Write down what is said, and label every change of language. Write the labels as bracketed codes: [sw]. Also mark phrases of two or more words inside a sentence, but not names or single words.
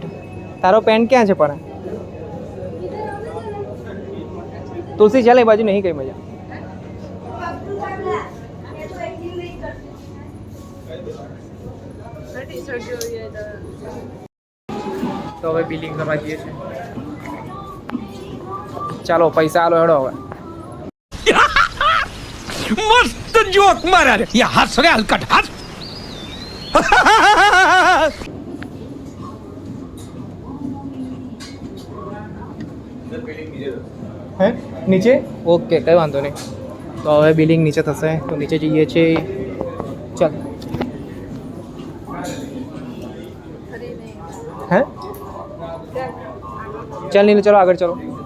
[gu] તારો પેન્ટ ક્યાં છે પણ? તુલસી ચાલે એ બાજુ નહીં કઈ મજા. તો હવે બિલિંગ કરવા જઈએ છીએ. ચાલો પૈસા આલો હેડો હવે. [hi] मस्त जोक मारा रे ये हंस रे हलकट हंस [gu] હે નીચે? ઓકે, કઈ વાંધો નહીં. તો હવે બિલિંગ નીચે થશે, તો નીચે જઈએ છીએ. ચાલ. હે ચાલ નીલ, ચલો આગળ ચલો.